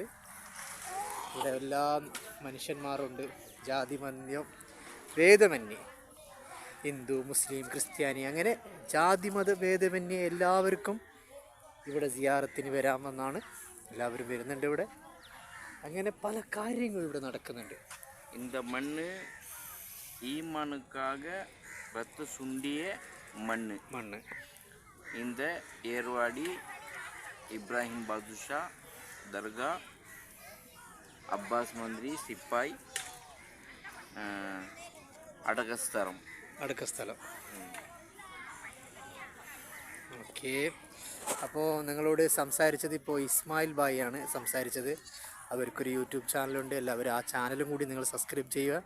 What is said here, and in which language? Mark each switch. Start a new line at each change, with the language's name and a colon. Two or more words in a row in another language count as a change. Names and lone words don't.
Malayalam: ഇവിടെ എല്ലാ മനുഷ്യന്മാരുണ്ട്, ജാതിമന്യം ഭേദമന്യേ, ഹിന്ദു മുസ്ലിം ക്രിസ്ത്യാനി അങ്ങനെ ജാതിമത ഭേദമന്യേ എല്ലാവർക്കും ഇവിടെ സിയാറത്തിന് വരാമെന്നാണ്. എല്ലാവരും വരുന്നുണ്ട് ഇവിടെ. അങ്ങനെ പല കാര്യങ്ങളും ഇവിടെ നടക്കുന്നുണ്ട്.
Tamil: இந்த மண்ணு ஈமானுக்காக ரத்த சுண்டிய மண்ணு. இந்த ஏர்வாடி இப்ராஹிம் பாதுஷா தர்கா அப்பாஸ் மந்திரி சிப்பாய் അടക്കസ്ഥലം.
Malayalam: ഓക്കെ. അപ്പോൾ നിങ്ങളോട് സംസാരിച്ചത് ഇപ്പോൾ ഇസ്മായിൽ ഭായി ആണ് സംസാരിച്ചത്. അവർക്കൊരു യൂട്യൂബ് ചാനലുണ്ട്. എല്ലാവരും ആ ചാനലും കൂടി നിങ്ങൾ സബ്സ്ക്രൈബ് ചെയ്യുക.